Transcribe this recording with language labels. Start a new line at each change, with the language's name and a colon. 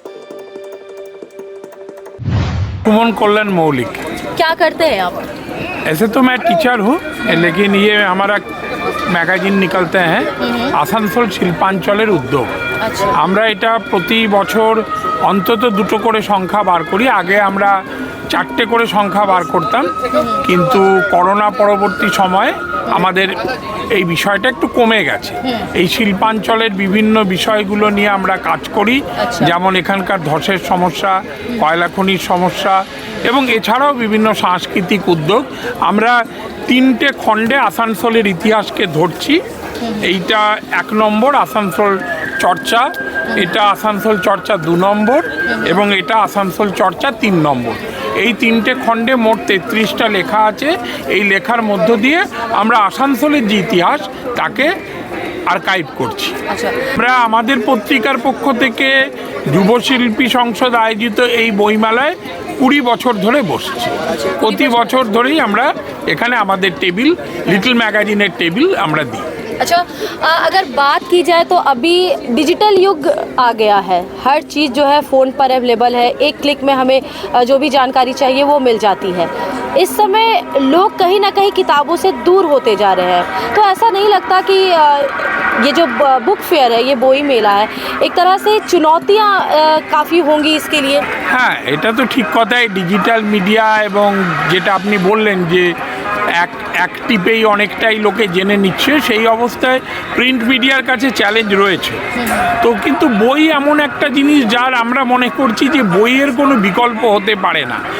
Hindi: सुमन कल्याण मौलिक। क्या करते हैं आप? ऐसे तो मैं टीचर हूँ, लेकिन ये हमारा मैगाजिन निकलते हैं आसानसोल शिल्पांचलेर उद्योग।
Bangla: আমরা এটা প্রতি বছর অন্তত দুটো করে সংখ্যা বার করি। আগে আমরা চারটে করে সংখ্যা বার করতাম, কিন্তু করোনা পরবর্তী সময়ে আমাদের এই বিষয়টা একটু কমে গেছে। এই শিল্পাঞ্চলের বিভিন্ন বিষয়গুলো নিয়ে আমরা কাজ করি, যেমন এখানকার ধসের সমস্যা, কয়লা খনির সমস্যা এবং এছাড়াও বিভিন্ন সাংস্কৃতিক উদ্যোগ। আমরা তিনটে খণ্ডে আসানসোলের ইতিহাসকে ধরছি। এইটা 1 নম্বর আসানসোল চর্চা, এটা আসানসোল চর্চা 2 নম্বর এবং এটা আসানসোল চর্চা 3 নম্বর। এই তিনটে খণ্ডে মোট 33টা লেখা আছে। এই লেখার মধ্য দিয়ে আমরা আসানসোলের যে ইতিহাস তাকে আর্কাইভ করছি। আমরা আমাদের পত্রিকার পক্ষ থেকে যুবশিল্পী সংসদ আয়োজিত এই বইমেলায় 20 বছর ধরে বসছি। প্রতি বছর ধরেই আমরা এখানে আমাদের টেবিল, লিটল मैगजीনের टेबिल আমরা দিই।
Hindi: अच्छा, अगर बात की जाए तो अभी डिजिटल युग आ गया है। हर चीज़ जो है फ़ोन पर अवेलेबल है। एक क्लिक में हमें जो भी जानकारी चाहिए वो मिल जाती है। इस समय लोग कहीं ना कहीं किताबों से दूर होते जा रहे हैं। तो ऐसा नहीं लगता कि ये जो बुक फेयर है, ये बोई मेला है, एक तरह से चुनौतियाँ काफ़ी होंगी इसके लिए? हाँ,
Bangla: এটা তো ঠিক কথাই। ডিজিটাল মিডিয়া এবং যেটা আপনি বললেন যে এক টিপেই অনেকটাই লোকে জেনে নিচ্ছে, সেই অবস্থায় প্রিন্ট মিডিয়ার কাছে চ্যালেঞ্জ রয়েছে। তো কিন্তু বই এমন একটা জিনিস যার আমরা মনে করছি যে বইয়ের কোনো বিকল্প হতে পারে না।